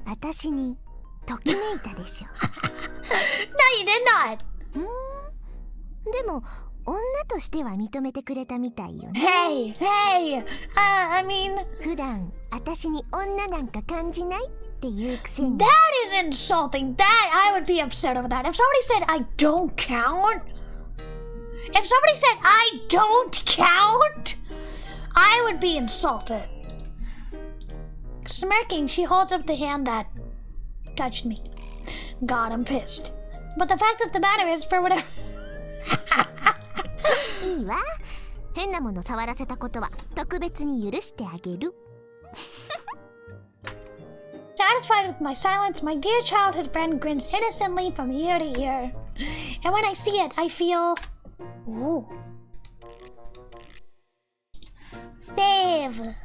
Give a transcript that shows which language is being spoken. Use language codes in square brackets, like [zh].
[ja] 私にときめいたでしょ。 [en] No, you did not. [ja] でも女としては認めてくれたみたいよね。 [en] Hey, I mean... [ja] 普段私に女なんか感じないっていうくせに。 [en] That is insulting. That, I would be upset over that. If somebody said I don't count... If somebody said I don't count... I would be insulted. Smirking, she holds up the hand that touched me. God, I'm pissed. But the fact of the matter is, for whatever... [ja] いいわ。変なもの触らせたことは特別に許してあげる。 [en] Satisfied with my silence, my dear childhood friend grins innocently from ear to ear. And when I see it, I feel... Ooh. Save.